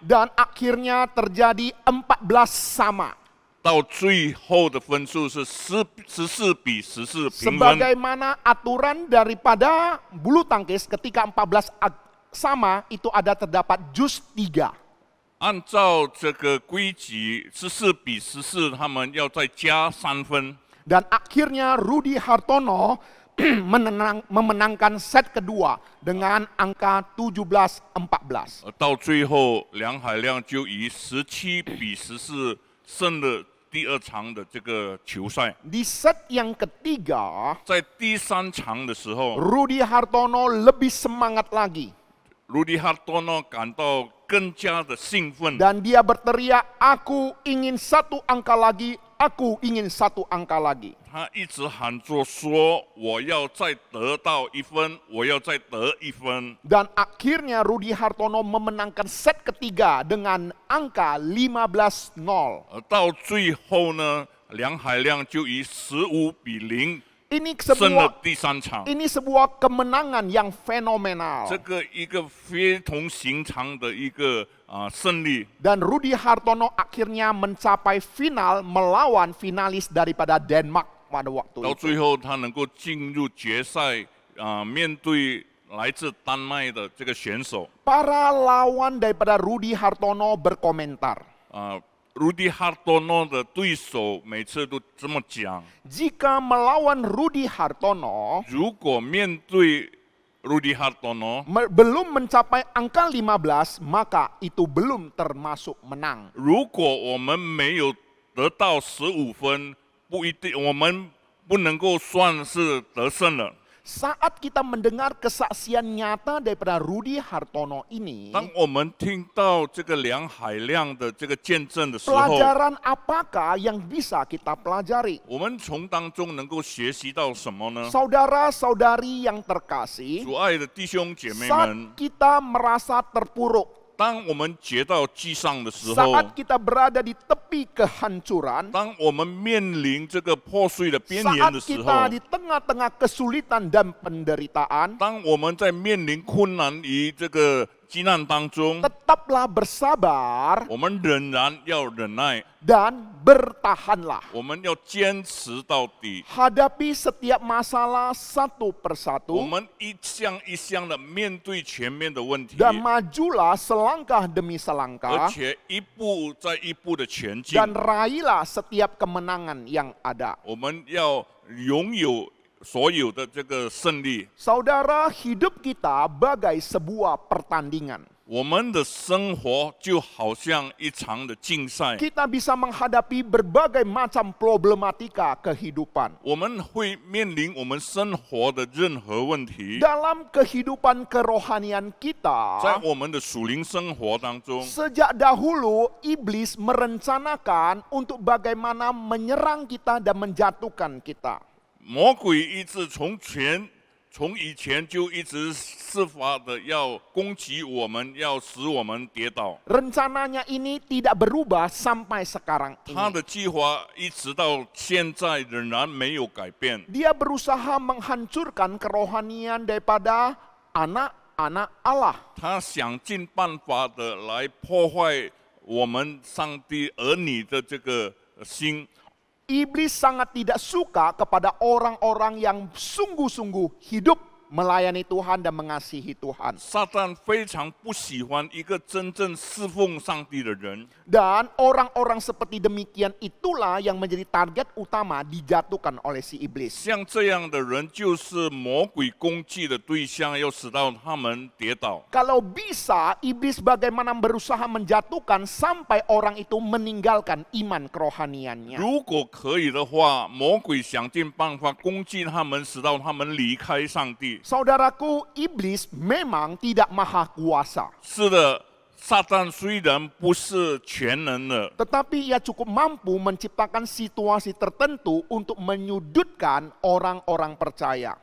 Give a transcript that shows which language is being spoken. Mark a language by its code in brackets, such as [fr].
[id] Dan akhirnya terjadi 14 sama. [zh] 到最后的分数是14比14平分。 [id] Sebagaimana aturan daripada bulu tangkis ketika 14 sama itu ada terdapat jus 3. [zh] 按照这个规矩，14比14，他们要再加3分。 [id] Dan akhirnya Rudi Hartono memenangkan set kedua dengan angka 17-14. [zh] 到最后，梁海亮就以17比14胜了第2场的这个球赛。 [id] Di set yang ketiga, [zh] 在第3场的时候， [id] Rudi Hartono lebih semangat lagi. [zh] 卢迪哈多诺感到更加的兴奋， [id] Dan dia berteriak, aku ingin satu angka lagi, aku ingin satu angka lagi. [zh] 他一直喊着说：“我要再得到1分，我要再得1分。” [id] Dan akhirnya Rudi Hartono memenangkan set ketiga dengan angka 15-0. [zh] 而到最后呢，梁海亮就以15比0 [id] Ini [zh] 胜了 [id] sebuah [zh] 第3场。 [id] ini sebuah kemenangan yang fenomenal. [zh] 这个一个非同寻常的一个胜利。 [id] Dan Rudi Hartono akhirnya mencapai final melawan finalis daripada Denmark pada waktu [zh] 到最后，他能够进入决赛，面对来自丹麦的这个选手。 [id] Para lawan daripada Rudi Hartono berkomentar. [zh] Rudi Hartono 的对手每次都这么讲： [id] Jika melawan Rudi Hartono, [zh] 如果面对Rudy Hartono， [id] belum mencapai angka 15, maka itu belum termasuk menang. [zh] 如果我们没有得到15分，不一定，我们不能够算是得胜了。 [id] Saat kita mendengar kesaksian nyata daripada Rudy Hartono ini, [zh] 当我们听到这个梁海亮的这个见证的时候， [id] pelajaran apakah yang bisa kita pelajari? [zh] 我们从当中能够学习到什么呢？ [id] Saudara-saudari yang terkasih, [zh] 主爱的弟兄姐妹 [id] saat [zh] 们， [id] kita merasa terpuruk, [zh] 当我们跌到地上的时候， [id] saat kita berada di tepi kehancuran, [zh] 当我们面临这个破碎的边缘 [id] saat [zh] 的时候， [id] kita di tengah-tengah kesulitan dan penderitaan, [zh] 当我们在面临困难于这个急难当中， [id] tetaplah bersabar [zh] 我们仍然要忍耐， [id] dan bertahanlah. [zh] 我们要坚持到底。 [id] Hadapi setiap masalah satu [zh] 我 [id] persatu [zh] 们一项一项的面对前面的问题， [id] dan majulah selangkah demi selangkah [zh] 且一步再一步的前进。 [id] dan raihlah setiap kemenangan yang ada. [zh] 我们要拥有所有的这个胜利。 [id] Saudara, hidup kita bagai sebuah pertandingan. [zh] 我们的生活就好像一场的竞赛， [id] Kita bisa menghadapi berbagai macam problematika kehidupan. [zh] 我们会面临我们生活的任何问题。 [id] Dalam kehidupan kerohanian [zh] 在 [id] kita, [zh] 我们的属灵生活当中， [id] sejak dahulu iblis merencanakan untuk bagaimana menyerang kita dan menjatuhkan kita. [zh] 魔鬼一直从以前就一直设法的要攻击我们，要使我们跌倒。 [id] Rencananya ini tidak berubah sampai sekarang [zh] 他 [id] ini. [zh] 的计划一直到现在仍然没有改变。 [id] Dia berusaha menghancurkan kerohanian daripada anak-anak Allah. [zh] 他想尽办法的来破坏我们上帝儿女的这个心。 [id] Iblis sangat tidak suka kepada orang-orang yang sungguh-sungguh hidup melayani Tuhan dan mengasihi Tuhan. [zh] 撒旦非常不喜欢一个真正侍奉上帝的人， [id] Dan orang-orang seperti demikian itulah yang menjadi target utama dijatuhkan oleh si iblis. [zh] 像这样的人就是魔鬼攻击的对象，要使到他们跌倒。 [id] Kalau bisa, iblis bagaimana berusaha menjatuhkan sampai orang itu meninggalkan iman kerohaniannya. [zh] 如果可以的话，魔鬼想尽办法攻击他们，使到他们离开上帝。 [id] Saudaraku, iblis memang tidak maha kuasa. [zh] 是的，撒旦虽然不是全能的， [id] Tetapi ia cukup mampu menciptakan situasi tertentu untuk menyudutkan orang-orang percaya.